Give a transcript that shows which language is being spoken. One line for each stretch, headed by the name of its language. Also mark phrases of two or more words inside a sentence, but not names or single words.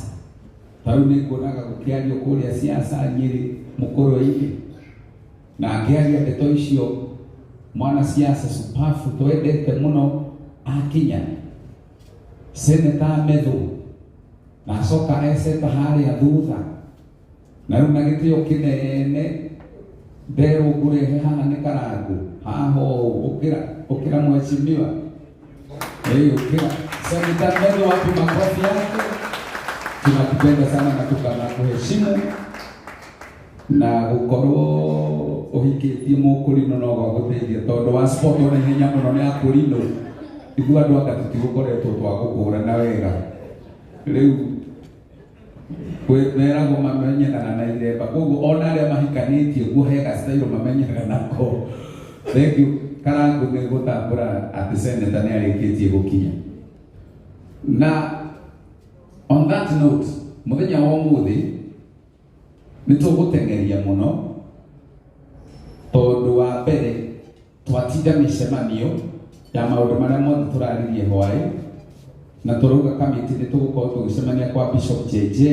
Kikuyu: Rĩu nĩ nguonaga gũkĩario kũrĩa siasa Nyĩrĩ Mũkũrwe-inĩ, na akĩaria ndeto icio mwana siasa supafu twendete mũno akinya Senator Medhu, na acoka eceta harĩa thutha, na rĩu na gĩtĩo kĩnene nderwo ngũrehe haha nĩ Karangũ haha ũkĩra mheshimiwa ũkĩra Senator Medhu,
Swahili: wapi makofi yake. Tunakupenda sana na tunakuheshimu,
Kikuyu: na gũkorwo ũhikĩtie mũkũrinũ no gwagũteithia, tondũ wa sport ona ihenya mũno nĩ akũrinũ, ithuĩ andũ anga tũtigũkoretwo twagũkũrana wega. Rĩu meragwo mamenyanaga na iremba, koguo ona arĩa mahikanĩtie guo he gastairo mamenyanaga nako.
English: Thank you.
Kikuyu: Karangũ nĩ gũtambũra atĩ Senator nĩ arĩkĩtie gũkinya.
English: Na on that note,
Kikuyu: mũthenya wa ũmũthĩ nĩ tũgũteng'eria mũno, tondũ wa mbere twatinda mĩcemanio ya maũndũ marĩa mothe tũraririe hwaĩ, na tũrauga kamĩtĩ nĩ tũgũkorwo tũgĩcemania kwa Bishop JJ.